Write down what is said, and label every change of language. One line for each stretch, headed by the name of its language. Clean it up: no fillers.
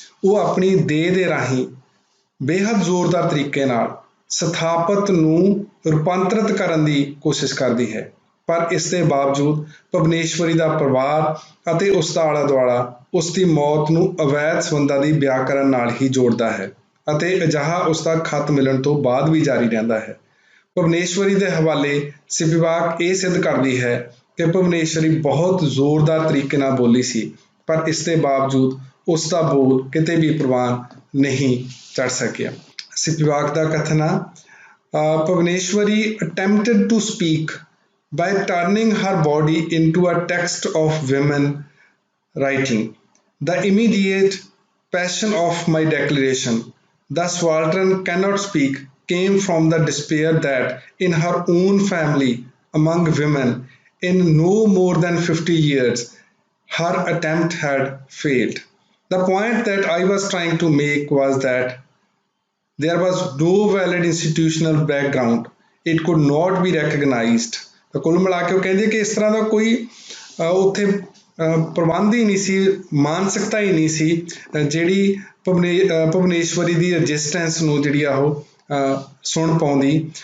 Punjabi: ਉਹ ਆਪਣੀ ਦੇਹ ਦੇ ਰਾਹੀਂ ਬੇਹੱਦ ਜ਼ੋਰਦਾਰ ਤਰੀਕੇ ਨਾਲ ਸਥਾਪਤ ਨੂੰ ਰੂਪਾਂਤਰਿਤ ਕਰਨ ਦੀ ਕੋਸ਼ਿਸ਼ ਕਰਦੀ ਹੈ, ਪਰ ਇਸ ਦੇ ਬਾਵਜੂਦ ਭੁਵਨੇਸ਼ਵਰੀ ਦਾ ਪਰਿਵਾਰ ਅਤੇ ਉਸ ਦਾ ਆਲਾ ਦੁਆਲਾ ਉਸ ਦੀ ਮੌਤ ਨੂੰ ਅਵੈਧ ਸੰਬੰਧਾਂ ਦੀ ਵਿਆਕਰਨ ਨਾਲ ਹੀ ਜੋੜਦਾ ਹੈ ਅਤੇ ਅਜਿਹਾ ਉਸ ਦਾ ਖਤ ਮਿਲਣ ਤੋਂ ਬਾਅਦ ਵੀ ਜਾਰੀ ਰਹਿੰਦਾ ਹੈ। ਭੁਵਨੇਸ਼ਵਰੀ ਦੇ ਹਵਾਲੇ ਸਿਪਿਵਾਕ ਇਹ ਸਿੱਧ ਕਰਦੀ ਹੈ ਕਿ ਭੁਵਨੇਸ਼ਵਰੀ ਬਹੁਤ ਜ਼ੋਰਦਾਰ ਤਰੀਕੇ ਨਾਲ ਬੋਲੀ ਸੀ, ਪਰ ਇਸ ਦੇ ਬਾਵਜੂਦ ਉਸ ਦਾ ਬੋਲ ਕਿਤੇ ਵੀ ਪ੍ਰਵਾਨ ਨਹੀਂ ਚੜ ਸਕਿਆ। ਸਿਪਿਵਾਕ ਦਾ ਕਥਨ ਹੈ,
English: Bhuvaneshwari attempted to speak by turning her body into a text of women writing. The immediate passion of my declaration, the subaltern cannot speak, came from the despair that in her own family among women in no more than 50 years her attempt had failed. The point that I was trying to make was that there was no valid institutional background. It could not be recognized.
Punjabi: ਤਾਂ ਕੁੱਲ ਮਿਲਾ ਕੇ ਉਹ ਕਹਿੰਦੇ ਕਿ ਇਸ ਤਰ੍ਹਾਂ ਦਾ ਕੋਈ ਉੱਥੇ ਪ੍ਰਬੰਧ ਹੀ ਨਹੀਂ ਸੀ, ਮਾਨਸਿਕਤਾ ਹੀ ਨਹੀਂ ਸੀ ਜਿਹੜੀ ਭੁਵਨੇਸ਼ਵਰੀ ਦੀ ਰਜਿਸਟੈਂਸ ਨੂੰ ਜਿਹੜੀ ਆ ਉਹ ਸੁਣ ਪਾਉਂਦੀ।